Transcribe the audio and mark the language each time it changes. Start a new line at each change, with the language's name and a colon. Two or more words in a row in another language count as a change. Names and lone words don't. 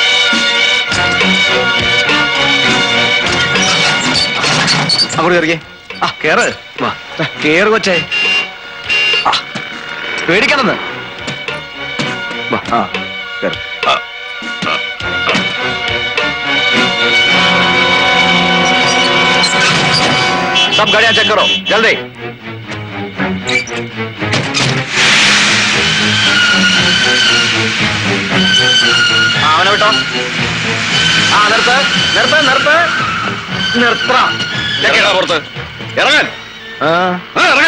Malayalam: അങ്ങോട്ട് കയറിക്കേ. ആ കേറ് കേറ് കൊച്ചേ. പേടിക്കണമെന്ന്. ആ കേറ്.
Hindi: सब गाड़ियां चेक करो जल्दी.
Malayalam: അവനെ വിട്ടോ. നിർത്ത് നിർത്ത് നിർത്ത് നിർത്ത പുറത്ത് ഇറങ്ങാൻ ഇറങ്ങാൻ.